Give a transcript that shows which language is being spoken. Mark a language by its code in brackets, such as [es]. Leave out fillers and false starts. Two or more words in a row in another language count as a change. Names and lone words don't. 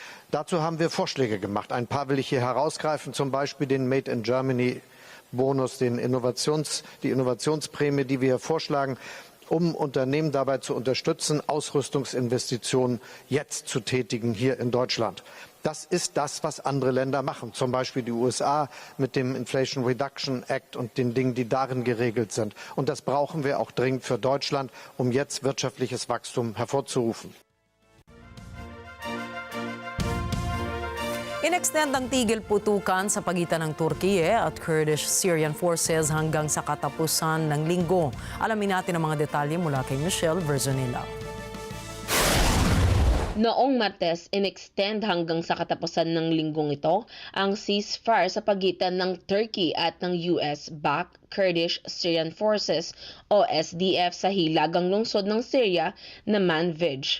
[de] Dazu haben wir Vorschläge gemacht. Ein paar will ich hier herausgreifen, zum Beispiel den Made in Germany Bonus, die Innovationsprämie, die wir vorschlagen, um Unternehmen dabei zu unterstützen, Ausrüstungsinvestitionen jetzt zu tätigen hier in Deutschland. Das ist das, was andere Länder machen, zum Beispiel die USA mit dem Inflation Reduction Act und den Dingen, die darin geregelt sind. Und das brauchen wir auch dringend für Deutschland, um jetzt wirtschaftliches Wachstum hervorzurufen. [tl] Inextend ang tigil putukan sa pagitan ng Turkiye at Kurdish-Syrian forces hanggang sa katapusan ng linggo. Alamin natin ang mga detalye mula kay Michelle Verzonilla. Noong Martes, in-extend hanggang sa katapusan ng linggong ito ang ceasefire sa pagitan ng Turkey at ng US-backed Kurdish-Syrian Forces o SDF sa hilagang lungsod ng Syria na Manbij.